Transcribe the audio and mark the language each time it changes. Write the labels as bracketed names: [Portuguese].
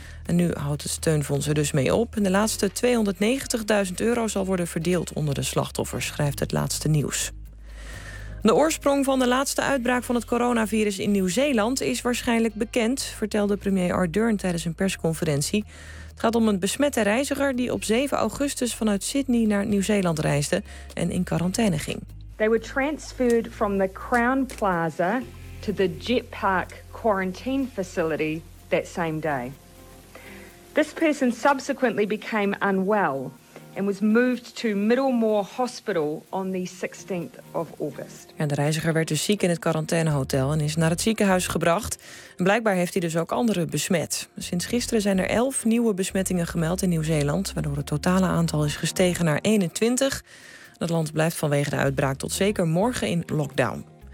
[Dutch] En nu houdt het steunfonds er dus mee op. En de laatste €290.000 zal worden verdeeld onder de slachtoffers, schrijft het laatste nieuws. De oorsprong van de laatste uitbraak van het coronavirus in Nieuw-Zeeland is waarschijnlijk bekend, vertelde premier Ardern tijdens een persconferentie. Het gaat om een besmette reiziger die op 7 augustus vanuit Sydney naar Nieuw-Zeeland reisde en in quarantaine ging. [English] They were transferred from the Crown Plaza to the Jet Park quarantine facility that same day. This person subsequently became unwell and was moved to Middlemore Hospital on the 16th of August. [Dutch] En de reiziger werd dus ziek in het quarantainehotel en is naar het ziekenhuis gebracht. En blijkbaar heeft hij dus ook anderen besmet. Sinds gisteren zijn er 11 nieuwe besmettingen gemeld in Nieuw-Zeeland, waardoor het totale aantal is gestegen naar 21. Het land blijft vanwege de uitbraak tot zeker morgen in lockdown.